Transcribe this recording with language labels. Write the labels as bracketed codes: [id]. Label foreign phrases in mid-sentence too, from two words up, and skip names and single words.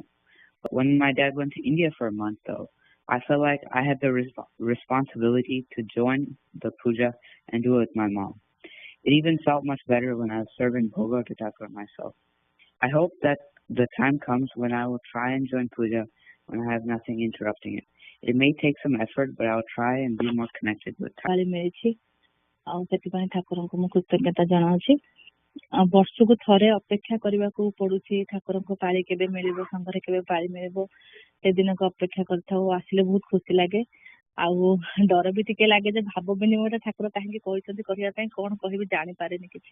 [en] But when my dad went to India for a month, though, I felt like I had the responsibility to join the puja and do it with my mom. It even felt much better when I was serving bhoga to Thakur myself. I hope that the time comes when I will try and join puja when I have nothing interrupting it. It may take some effort, but I will try and be more connected with Thakur. [or] ମିଳିଛି ଆଉ ସେଥିପାଇଁ ଠାକୁରଙ୍କୁ ମୁଁ କୃତଜ୍ଞତା ଜଣାଉଛି। ବର୍ଷକୁ ଥରେ ଅପେକ୍ଷା କରିବାକୁ ପଡୁଛି ଠାକୁରଙ୍କ ପାଳି କେବେ ମିଳିବ, ସଂଘରେ କେବେ ପାଳି ମିଳିବ ସେଦିନକୁ ଅପେକ୍ଷା କରିଥାଉ। ଆସିଲେ ବହୁତ ଖୁସି ଲାଗେ ଆଉ ଡର ବି ଟିକେ ଲାଗେ ଯେ ଭାବ ବିନିମୟଟା ଠାକୁର କାହିଁକି କହିଛନ୍ତି କରିବା ପାଇଁ, କଣ କହିବି ଜାଣିପାରେନି କିଛି।